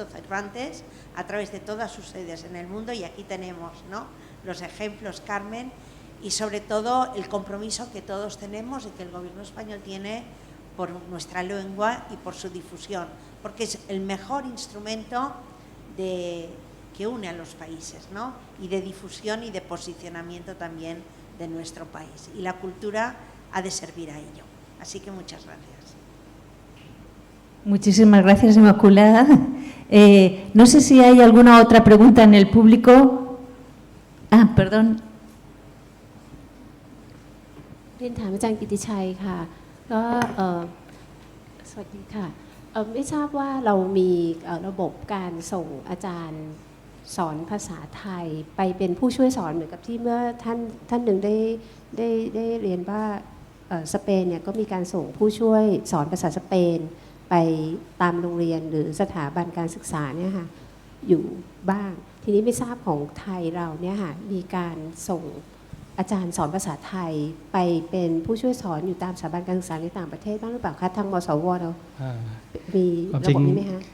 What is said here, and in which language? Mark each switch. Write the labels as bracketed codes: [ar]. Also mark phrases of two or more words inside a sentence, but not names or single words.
[es] Cervantes a través de todas sus sedes en el mundo, y aquí tenemos, ¿no?, los ejemplos, Carmen, y sobre todo el compromiso que todos tenemos y que el Gobierno español tiene por nuestra lengua y por su difusión, porque es el mejor instrumento que une a los países, ¿no?, y de difusión y de posicionamiento también de nuestro país. Y la cultura ha de servir a ello. Así que muchas gracias. Muchísimas gracias, Inmaculada. No sé si hay alguna otra pregunta en el público. Ah, perdón. [th] เรียนถามอาจารย์กิติชัยค่ะก็สวัสดีค่ะไม่ทราบว่าเรามีระบบการส่งอาจารย์สอนภาษาไท ยไปเป็นผู้ช่วยสอนเหมือนกับที่เมื่อท่านหนึ่งได้เรียนว่าสเปนเนี่ยก็มีการส่งผู้ช่วยสอนภาษาสเปนไปตามโรงเรียนหรือสถาบันการศึกษาเนี่ยค่ะอยู่บ้างทีนี้ไม่ทราบของไทยเราเนี่ยค่ะมีการส่งอาจารย์สอนภาษาไทยไปเป็นผู้ช่วยสอนอยู่ตามสถาบันการศึกษาในต่างประเทศบ้างหรือเปล่าคะทางมสวเรามีระบบนี้ไหมคะ